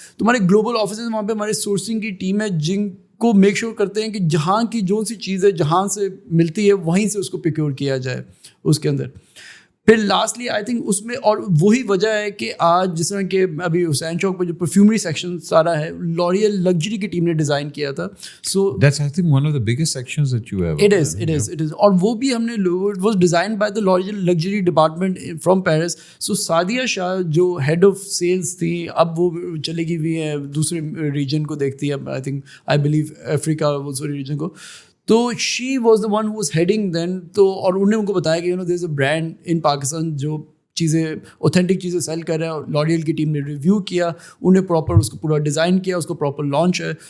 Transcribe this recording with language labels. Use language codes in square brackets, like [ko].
[ur] تو ہمارے global offices وہاں پہ ہمارے سورسنگ کی ٹیم ہے جن کو میک شیور کرتے ہیں کہ جہاں کی جو سی چیز ہے جہاں سے ملتی ہے وہیں سے اس کو پروکیور کیا جائے اس کے اندر. پھر [en] lastly I think [ur] اس میں اور وہی وجہ ہے کہ آج جس طرح کہ ابھی حسین چوک پہ جو پرفیومری سیکشن سارا ہے لوریل لگژری کی ٹیم نے ڈیزائن کیا تھا. سو [en] That's I think one of the biggest sections that you have. It is. [ur] اور وہ بھی ہم نے [en] it was designed by the L'Oreal luxury department from Paris. [ur] So Sadia شاہ جو ہیڈ آف سیلس تھی اب وہ چلے گئی ہوئی ہے دوسرے ریجن کو دیکھتی ہے. [en] I think I believe Africa وہ sorry region کو. تو she was the one who was heading then. [ur] تو اور انہوں نے ان کو بتایا کہ [en] there is a brand in Pakistan [ur] جو چیزیں اوتھینٹک چیزیں سیل کر رہے ہیں. اور لوریل کی ٹیم نے ریویو کیا, انہیں پراپر اس کو پورا ڈیزائن کیا, اس کو پراپر لانچ ہے.